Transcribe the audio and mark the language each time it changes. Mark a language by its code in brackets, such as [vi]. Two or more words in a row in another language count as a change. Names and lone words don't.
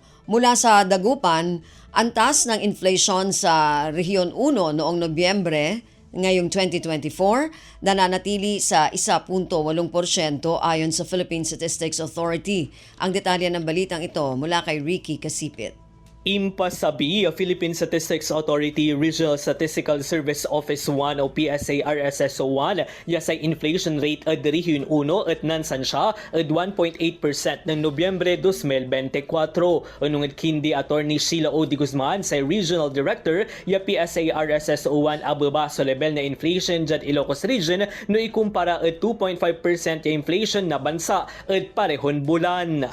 [tl] Mula sa Dagupan, antas ng inflation sa Rehiyon 1 noong Nobyembre ngayong 2024 nananatili sa 1.8% ayon sa Philippine Statistics Authority. Ang detalye ng balitang ito mula kay Ricky Kasipit. [pag] Impasabi, Philippine Statistics Authority Regional Statistical Service Office 1 o PSA-RSSO 1 yasay inflation rate at Rehiyon 1 at nansan siya at 1.8% ng Nobyembre 2024. Unong kindi Attorney Sheila O. Di Guzman sa Regional Director ya PSA-RSSO 1 ababa sa level na inflation dyan Ilocos Region no ikumpara at 2.5% ya inflation na bansa at parehon bulan.